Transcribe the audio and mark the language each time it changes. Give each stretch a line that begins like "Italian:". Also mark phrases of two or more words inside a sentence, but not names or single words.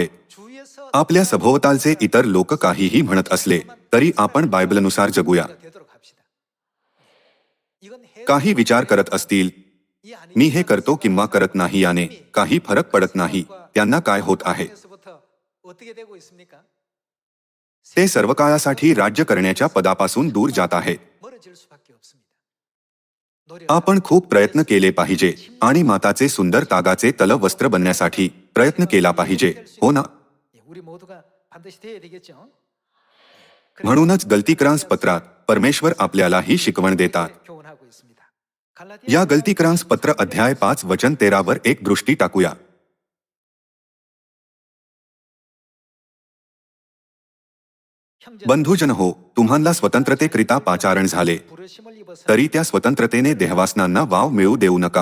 Marathi: आपल्या सभोवतालचे इतर लोक काहीही म्हणत असले तरी आपण बायबलनुसार जगूया. काही विचार करत असतील, मी हे करतो किंवा करत नाही याने काही फरक पडत नाही, त्यांना काय होत आहे?
Korean: 어떻게 되고 있습니까?
Marathi: ते सर्व काळासाठी राज्य करण्याच्या पदापासून दूर जात आहेत.
Korean: 멀어질 수밖에 없습니다.
Marathi: आपण खूप प्रयत्न केले पाहिजे आणि माताचे सुंदर तागाचे तलवस्त्र बनण्यासाठी प्रयत्न केला पाहिजे, हो ना?
Korean: 예, 우리 모두가 반드시 돼야 되겠죠.
Marathi: म्हणूनच गलतीक्रांस पत्रात परमेश्वर आपल्याला ही शिकवण देतात.
Korean: 교훈하고 있습니다.
Marathi: या गलतीक्रांस पत्र अध्याय 5 वचन 13 वर एक दृष्टी टाकूया. बंधुजन हो, तुम्हाला स्वतंत्रतेकरिता पाचारण झाले, तरी त्या स्वतंत्रतेने देहवासनांना वाव मिळू देऊ नका.